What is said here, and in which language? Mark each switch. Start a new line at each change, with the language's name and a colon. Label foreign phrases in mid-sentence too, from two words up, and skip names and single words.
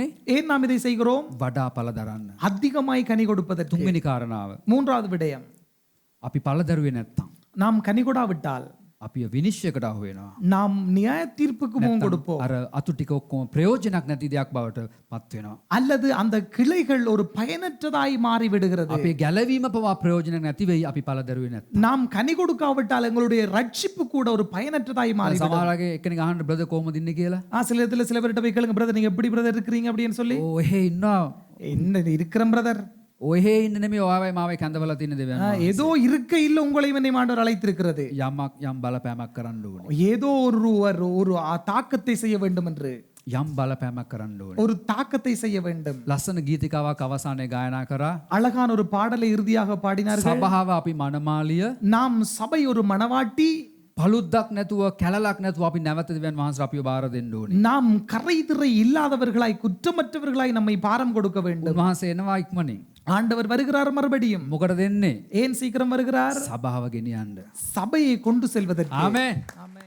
Tamil: ஏன் நாம் இதை செய்கிறோம்?
Sinhala: වඩා ඵල දරන්න.
Tamil: அதிகமாய் கனி கொடுப்பதற்கு.
Sinhala: තුන්වෙනි කාරණාව
Tamil: மூன்றாவது விடயம்,
Sinhala: අපි ඵල දරුවේ නැත්තම්
Tamil: நாம் கனி கொடாவிட்டால்
Sinhala: අපි විනිශ්චයකට අහු වෙනවා.
Tamil: நாம் நியாய தீர்ப்புக்கு முகம் கொடுப்போம்.
Sinhala: අර අතු ටික ඔක්කොම ප්‍රයෝජනක් නැති දෙයක් බවට පත් වෙනවා.
Tamil: அல்லது அந்த கிளைகள் ஒரு பயனற்றதாய் மாறி விடுகிறது.
Sinhala: අපේ ගැලවීම පවා ප්‍රයෝජනක් නැති වෙයි අපි ඵල දරුවේ නැත්තම්.
Tamil: நாம் கனி கொடுக்காவிட்டால் எங்களுடைய ரட்சிப்பு கூட ஒரு பயனற்றதாய் மாறி விடும்.
Sinhala: සමහරගේ එක්කෙනෙක් අහන්න බ්‍රදර් කොහොමද ඉන්නේ කියලා.
Tamil: சில இடத்துல சில பேர்கிட்ட போய் கேளுங்க, பிரதர் நீங்க எப்படி பிரதர் இருக்கிறீங்க அப்படின்னு சொல்லி.
Sinhala: ඕ එහෙ ඉන්නවා.
Tamil: என்ன இருக்கிறேன் பிரதர்.
Sinhala: ඔහෙ ඉන්න නෙමෙයි ඔයාවයි මාවයි කැඳවලා තියෙන දෙවියන්.
Tamil: ஏதோ இருக்க இல்ல உங்களை என்னை ஆண்டவர் அழைத்திருக்கிறது.
Sinhala: යම් බලපෑමක් කරන්න ඕනේ.
Tamil: ஏதோ ஒரு தாக்கத்தை செய்ய வேண்டும் என்று.
Sinhala: යම් බලපෑමක් කරන්න ඕනේ.
Tamil: ஒரு தாக்கத்தை செய்ய வேண்டும்.
Sinhala: ලස්සන ගීතිකාවක් අවසානයේ ගායනා කරා.
Tamil: அழகான ஒரு பாடலை இறுதியாக பாடினார்கள்.
Sinhala: සභාව අපි මනමාලිය
Tamil: நாம் சபை ஒரு மணவாட்டி,
Sinhala: පළුද්දක් නැතුව කැලලක් නැතුව අපි නැවත දෙවියන් වහන්සේ අපිව බාර දෙන්න ඕනේ.
Tamil: நாம் கரைதிரை இல்லாதவர்களாய் குற்றமற்றவர்களாய் நம்மை பாரம் கொடுக்க வேண்டும்.
Sinhala: උන්වහන්සේ එනවා ඉක්මනින්.
Tamil: ஆண்டவர் வருகிறார் மறுபடியும்.
Sinhala: මොකටද එන්නේ?
Tamil: ஏன் சீக்கிரம் வருகிறார்?
Sinhala: සභාව ගෙනියන්න.
Tamil: சபையை கொண்டு செல்வதற்கு.
Sinhala: ආමේන්.